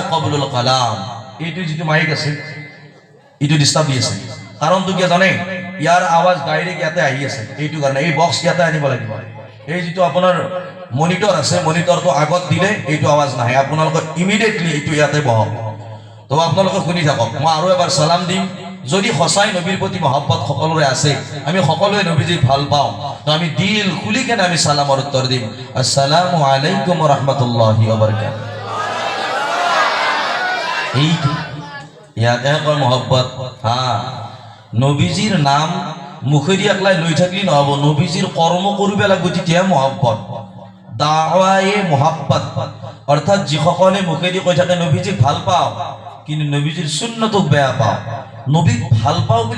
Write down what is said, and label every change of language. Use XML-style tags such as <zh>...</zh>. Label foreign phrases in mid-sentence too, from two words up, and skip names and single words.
<ar>قبل الكلام</ar> <as>এইটো যিটো মাইক আছে এইটো ডিস্টার্ব দি আছে কাৰণটো কি জানে ইয়াৰ আৱাজ ডাইৰেক্ট ইয়াতে আহি আছে এইটো কাৰণে এই বক্স ইয়াতে আনিব লাগিব এই যিটো আপোনাৰ মনিটৰ আছে মনিটৰটো আগত দিলে এইটো আৱাজ নাহে আপোনালোকে ইমিডিয়েটলি এইটো ইয়াতে বহাব তো আপোনালোকে শুনি থাকক মই আৰু এবাৰ সালাম দিম যদি সঁচাই নবীৰ প্ৰতি মহব্বত সকলোৰে আছে আমি সকলোৱে নবীজিক ভাল পাওঁ তো আমি দিল খুলি কেনে আমি সালামৰ উত্তৰ দিম</as> <ar>السلام عليكم ورحمة الله وبركاته</ar> <as>এইটো ইয়াতে কয় মহব্বত হ্যাঁ নবীজিৰ নাম মুখেদি একলাই লৈ থাকলি নহব নবীজিৰ কৰ্ম কৰিব লাগিব তেতিয়া মহব্বত দাৱায়ে মহব্বত অৰ্থাৎ যিসকলে মুখেদি কৈ থাকে নবীজিক ভাল পাওঁ কিন্তু নবীজিৰ সুন্নতক বেয়া পাওঁ নবীক ভাল পাওঁ বুলি</as>